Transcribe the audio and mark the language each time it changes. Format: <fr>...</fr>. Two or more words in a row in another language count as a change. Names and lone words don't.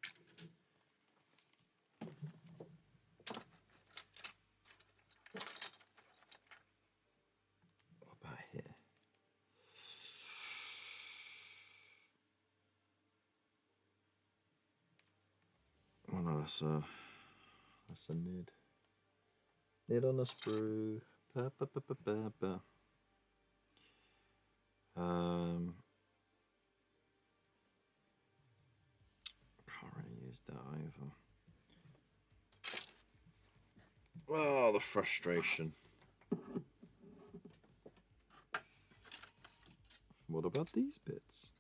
<en>What about here? Oh no, that's a nid. Nid on a sprue. Ba, ba, ba, ba, ba, ba. Can't really use that either. Oh, the frustration. What about these bits?</en>